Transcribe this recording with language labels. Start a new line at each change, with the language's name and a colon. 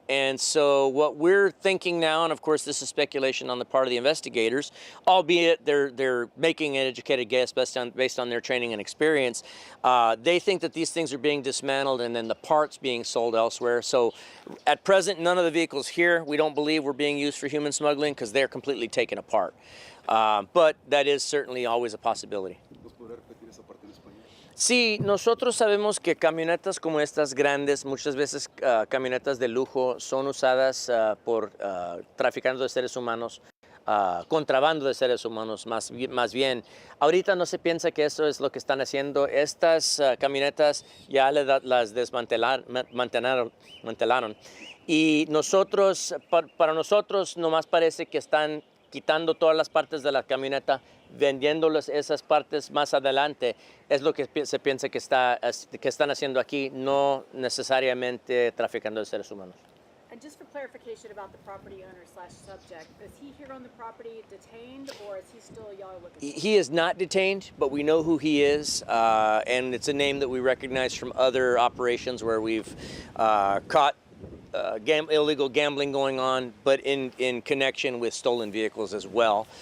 English: And so, what we're thinking now, and of course, this is speculation on the part of the investigators, albeit they're making an educated guess based on their training and experience. They think that these things are being dismantled and then the parts being sold elsewhere. So, at present, none of the vehicles here we don't believe were being used for human smuggling because they're completely taken apart. But that is certainly always a possibility.
Spanish: ¿Nos podrá repetir esa parte en español? Sí, nosotros sabemos que camionetas como estas grandes, muchas veces camionetas de lujo, son usadas por traficando de seres humanos, contrabando de seres humanos más bien. Ahorita no se piensa que eso es lo que están haciendo. Estas camionetas ya las desmantelaron. Y nosotros, para nosotros, nomás parece que están quitando todas las partes de la camioneta, vendiéndoles esas partes más adelante. Es lo que se piensa que están haciendo aquí, no necesariamente traficando de seres humanos.
English: And just for clarification about the property owner / subject, is he here on the property detained, or is he still y'all are looking for? He is not detained, but we know who he is, and it's a name that we recognize from other operations where we've caught illegal gambling going on, but in connection with stolen vehicles as well.